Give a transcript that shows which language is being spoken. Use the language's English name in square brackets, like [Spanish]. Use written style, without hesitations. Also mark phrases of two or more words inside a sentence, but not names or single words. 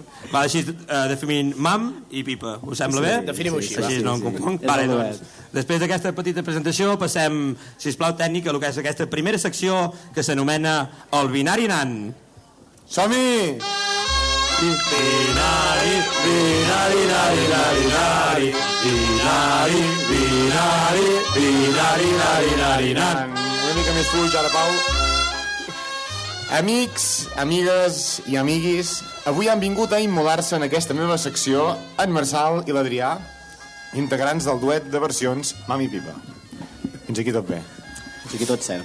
[Catalan] Va, així definim Mam i Pipa. Us sembla bé? Definim-ho així. Així no em confonc. Vale, doncs, després d'aquesta petita presentació passem, sisplau, tècnic, a el que és aquesta primera secció que s'anomena el Binari Nan. Som-hi! Binari, binari, nari, nari, nari, binari, binari, binari, nari, nari, nari. Una mica més fluix, ara, Pau. Amics, amigues i amiguis, avui han vingut a immolar-se en aquesta meva secció en Marçal i l'Adrià, integrants del duet de versions Mami i Pipa. Fins aquí tot bé. Aquí tot cert.